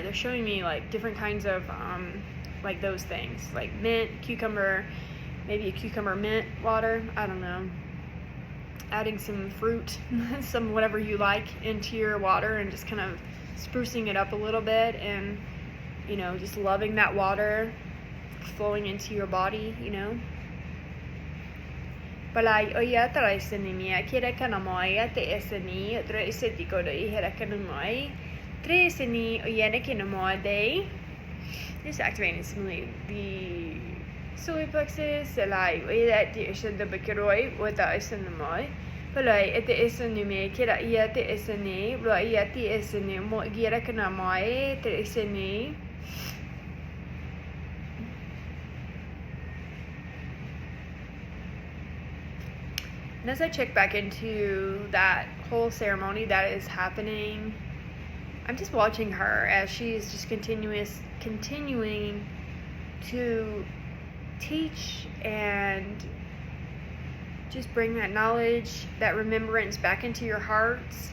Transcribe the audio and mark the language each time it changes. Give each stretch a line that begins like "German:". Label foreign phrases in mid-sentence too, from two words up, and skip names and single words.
English: They're showing me like different kinds of like those things, like mint, cucumber, maybe a cucumber mint water. I don't know. Adding some fruit, some whatever you like into your water, and just kind of sprucing it up a little bit, and just loving that water flowing into your body. Balai oya traisenimia kira kanamoya te eseni treisetico de herakanumai treiseni oyana kinamoade. Just activating stimulate the solar plexus. Balai oya te esen the bakiroi with the esenumai. Balai at the esenume kira ia te eseni, roia te eseni mo gira kanamai treiseni. And as I check back into that whole ceremony that is happening, I'm just watching her as she's just continuing to teach and just bring that knowledge, that remembrance back into your hearts.